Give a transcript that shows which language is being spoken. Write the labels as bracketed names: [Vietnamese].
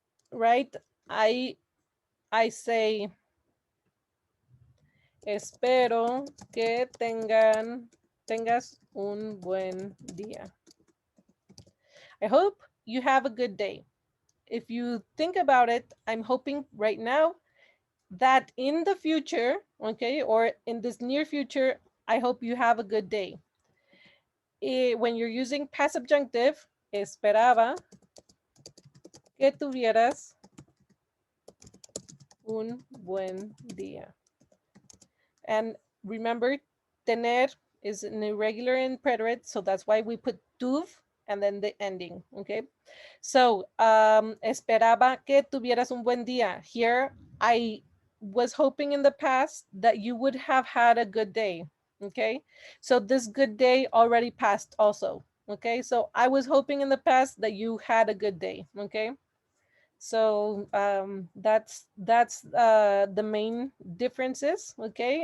[English] Right, I say [Spanish] espero que tengas un buen día. [English] I hope you have a good day. If you think about it, I'm hoping right now that in the future, okay, or in this near future, I hope you have a good day. When you're using past subjunctive, [Spanish] esperaba que tuvieras un buen día. [English] And remember, tener is an irregular in preterite, so that's why we put tuv and then the ending, okay? [Spanish] So, esperaba que tuvieras un buen día. [English] Here, I was hoping in the past that you would have had a good day, okay? So this good day already passed also, okay? So I was hoping in the past that you had a good day, okay? So that's the main differences, okay?